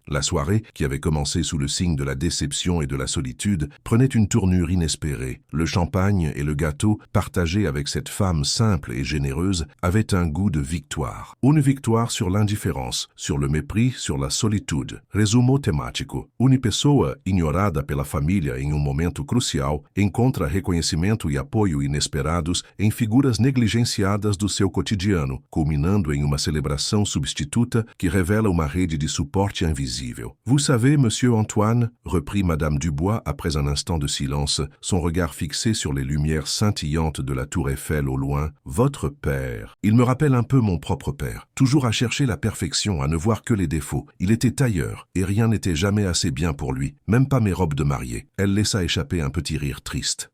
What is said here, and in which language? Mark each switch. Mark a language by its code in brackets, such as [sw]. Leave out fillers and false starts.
[fr] La soirée, qui avait commencé sous le signe de la déception et de la solitude, prenait une tournure inespérée. Le champagne et le gâteau, partagés avec cette femme simple et généreuse, avaient un goût de victoire. Une victoire sur l'indifférence, sur le mépris, sur la solitude. [pt] Resumo temático. [fr] Une [pt] pessoa ignorada pela família em momento crucial encontra reconhecimento e apoio inesperados em figuras negligenciadas do seu cotidiano, culminando em uma celebração substituta que [fr] révèle [pt] uma rede de suporte invisível. [fr] « Vous savez, monsieur Antoine, » reprit Madame Dubois après un instant de silence, son regard fixé sur les lumières scintillantes de la tour Eiffel au loin, « votre père. Il me rappelle un peu mon propre père, toujours à chercher la perfection, à ne voir que les défauts. Il était tailleur, et rien n'était jamais assez bien pour lui, même pas mes robes de mariée. » Elle laissa échapper un petit rire triste.